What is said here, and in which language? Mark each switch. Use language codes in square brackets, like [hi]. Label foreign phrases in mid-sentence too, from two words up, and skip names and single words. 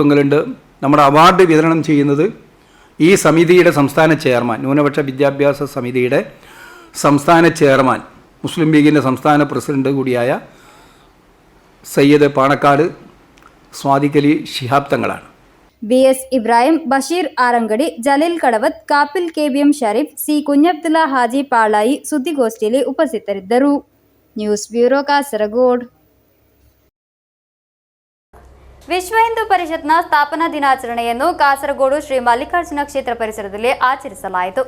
[ml] നമ്മുടെ അവാർഡ് വിതരണം ചെയ്യുന്നത് ഈ സമിതിയുടെ സംസ്ഥാന ചെയർമാൻ, ന്യൂനപക്ഷ വിദ്യാഭ്യാസ സമിതിയുടെ സംസ്ഥാന ചെയർമാൻ, മുസ്ലിം ലീഗിൻ്റെ സംസ്ഥാന പ്രസിഡന്റ് കൂടിയായ സയ്യിദ് പാണക്കാട് സ്വാദിഖ് അലി ശിഹാബ് തങ്ങളാണ്. [kn] BS ഇബ്രാഹിം, ബഷീർ ആറങ്കടി, ജലീൽ കടവತ್, ಕಾಪಿಲ್ KBM ಷರೀಫ್, ಸಿ ಕುഞ്ഞബ്ದುല്ല ಹಾಜಿ ಪಾಳಾಯಿ ಸುದ್ದಿಗೋಷ್ಠಿಯಲ್ಲಿ ಉಪಸ್ಥಿತರಿದ್ದರು. ನ್ಯೂಸ್ ಬ್ಯೂರೋ ಕಾಸರಗೋಡು. ವಿಶ್ವ ಹಿಂದೂ ಪರಿಷತ್ನ ಸ್ಥಾಪನಾ ದಿನಾಚರಣೆಯನ್ನು ಕಾಸರಗೋಡು ಶ್ರೀ ಮಲ್ಲಿಕಾರ್ಜುನ ಕ್ಷೇತ್ರ ಪರಿಸರದಲ್ಲಿ ಆಚರಿಸಲಾಯಿತು.